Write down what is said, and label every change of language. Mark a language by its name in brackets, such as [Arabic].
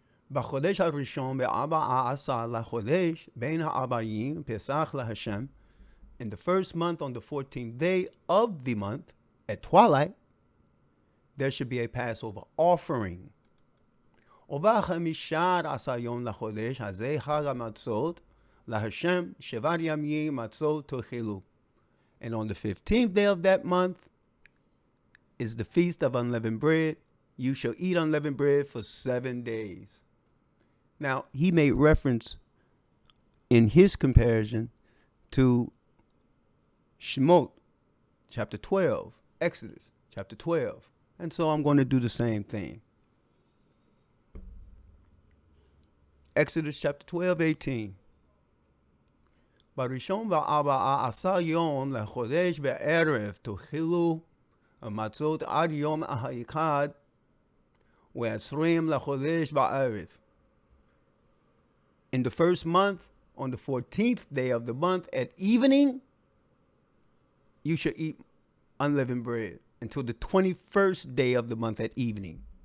[Hebrew] בחודש הראשון ב14 לחודש בין הארבעים פסח להשם, [English] in the first month on the 14th day of the month at twilight, there should be a Passover offering. [Hebrew] ובחמישה עשר יום לחודש הזה חג המצות להשם 7 ימים מצות תאכלו. [English] And on the 15th day of that month is the Feast of Unleavened Bread. You shall eat unleavened bread for 7 days. Now, he made reference in his comparison to Shemot, chapter 12, Exodus, chapter 12. And so I'm going to do the same thing. Exodus chapter 12, 18. [Hebrew] בראשון וארבעה עשר יום לחודש בערב תאכלו המצות עד יום האחד ועשרים לחודש בערב. [English] In the first month, on the 14th day of the month at evening, you shall eat unleavened bread until the 21st day of the month at evening.